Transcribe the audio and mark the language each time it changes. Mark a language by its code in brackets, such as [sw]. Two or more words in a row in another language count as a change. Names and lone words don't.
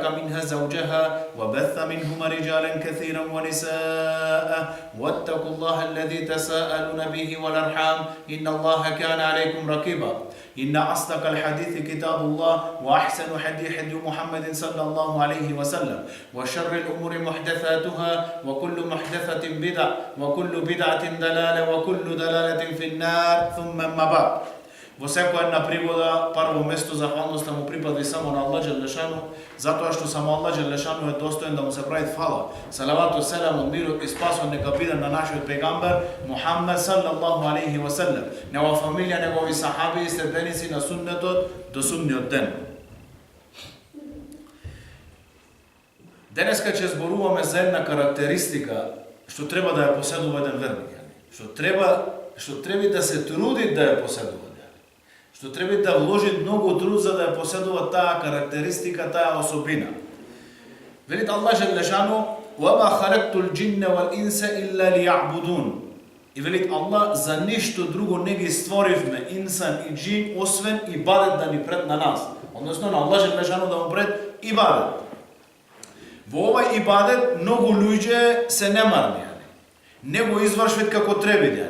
[ar] منها زوجها وبث منهما رجالا كثيرا ونساء واتقوا الله الذي تساءلون به والأرحام إن الله كان عليكم رقيبا إن أصدق الحديث كتاب الله وأحسن حديث محمد صلى الله عليه وسلم وشر الأمور محدثاتها وكل محدثة بدعة وكل بدعة دلالة وكل دلالة في النار ثم ما بعد. [mk] Во секоја една пригода, прво место захвалноста му припади само на Аллах Джелешану, затоа што само Аллах Джелешану е достоен да му се прави фала. [ar] الصلاة والسلام, [mk] мирот и спасот нека биде на нашиот пегамбер Мухаммед [ar] صلى الله عليه وسلم, [mk] негова фамилија, негови сахаби и следбеници на суннетот до судниот ден. Денеска ќе зборуваме за една карактеристика што треба да ја поседува еден верник, што треба да се труди да ја поседува. Што треба да вложи многу труд за да ја поседува таа карактеристика, таа особина. Велит Аллах Джелешану: [ar] "وما خلقت الجن والإنس إلا ليعبدون." [mk] И велит Аллах: за ништо друго не ги створивме инсан и джин освен ибадет да ни пред на нас. Односно на Аллах Джелешану да му пред ибадет. Во овај ибадет многу луѓе се немарни, не го извршваат како треба.